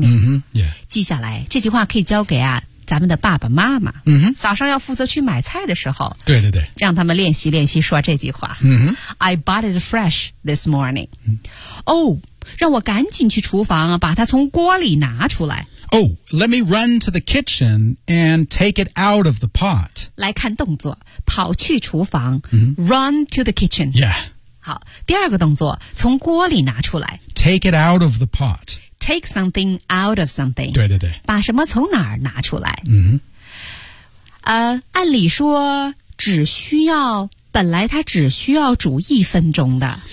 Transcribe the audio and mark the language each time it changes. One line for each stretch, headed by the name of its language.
Chinese: mm-hmm. yeah. 记下来这句话可以交给啊咱们的爸爸妈妈，嗯哼，早上要负责去买菜的时候，对对对，让他们练习练习说这句话，嗯哼
English: ，I bought it fresh this morning。 Oh,
Chinese: 让我赶紧去厨房啊，把它从锅里拿出来。
English: Oh, let me run to the kitchen and take it out of the pot。
Chinese: 来看动作，跑去厨房、 mm-hmm.
English: ，run to the kitchen。 Yeah。
Chinese: 好，第二个动作，从锅里拿出来
English: ，take it out of the pot。 Take something out of something.
Chinese: 对对对，把什么从哪儿拿出来？嗯，按理说只需要，本来它只需要煮一分钟的。